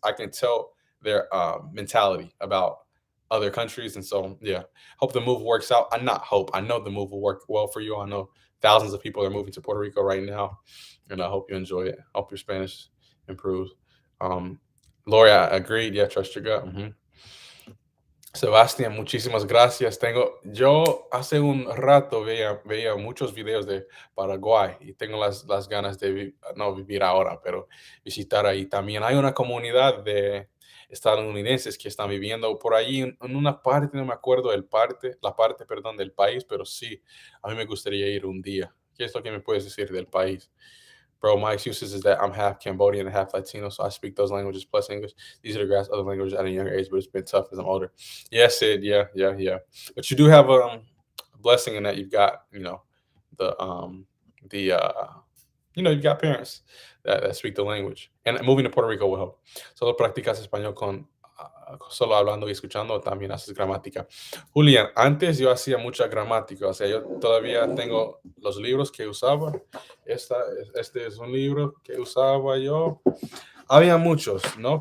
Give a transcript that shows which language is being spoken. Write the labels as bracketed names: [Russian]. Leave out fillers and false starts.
[English] I can tell their mentality about other countries, and so yeah, hope the move works out. I not hope. I know the move will work well for you. I know thousands of people are moving to Puerto Rico right now, and I hope you enjoy it. Hope your Spanish improves. Um, Lori, I agreed. Yeah, trust your gut. [Spanish] Sebastián, muchísimas gracias. Yo hace un rato veía muchos videos de Paraguay y tengo las ganas de no vivir ahora, pero visitar ahí. También hay una comunidad de estadounidenses que están viviendo por ahí en una parte, no me acuerdo la parte, perdón, del país, pero sí, a mí me gustaría ir un día. ¿Qué es lo que me puedes decir del país? [English] Bro, my excuses is that I'm half Cambodian and half Latino, so I speak those languages plus English. Easy to grasp other languages at a younger age, but it's been tough as I'm older. Yes, Sid. Yeah, yeah, yeah. But you do have a blessing in that you've got, the you've got parents that speak the language. And moving to Puerto Rico will help. [Spanish] Solo practicas español con solo hablando y escuchando, o también haces gramática. Julián, antes yo hacía mucha gramática, o sea, yo todavía tengo los libros que usaba. Este es un libro que usaba yo. Había muchos, ¿no?